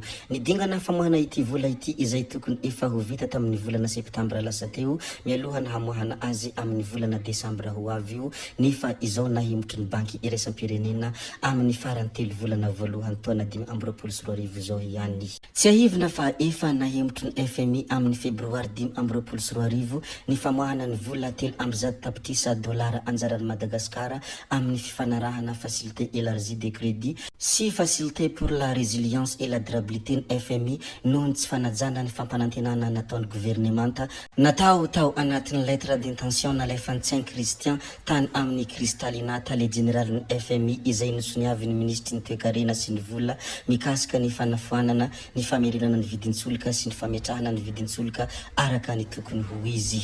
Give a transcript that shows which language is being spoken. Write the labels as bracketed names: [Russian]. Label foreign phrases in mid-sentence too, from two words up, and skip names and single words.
[Malagasy] Ny dingana famohana ity vola ity izay tokony efa ho vita tamin'ny volana septambra lasa teo mialohana hamohana azy amin'ny volana desambra ho avy io, nefa izao nahimotry ny banky iraisam-pirenena amin'ny farany telo volana voalohany taona 2024 zao ihany. Tsy ahivina fa efa nahimotry ny FMI amin'ny febroary 2024 ny famohana ny vola 300 tapitrisa dolara anjaran'ny Madagasikara amin'ny fifanarahana [French] facilité élargie de crédit [Malagasy] sy [French] facilité pour la résilience et la durabilité [Malagasy] ny FMI nohony tsy fanajana ny fampanantenana nataon'ny gouvernemanta natao tao anatin'ny [French] lettre d'intention [Malagasy] nalefan'ny Saint Christian tany amin'ny Kristalina tale général ny FMI izay nosoniavin'ny ministry ny toekarena sy ny vola mikasika ny fanafoanana ny famerenana ny vidintsoloka sy ny fametrahana ny vidintsoloka araka ny tokony ho izy.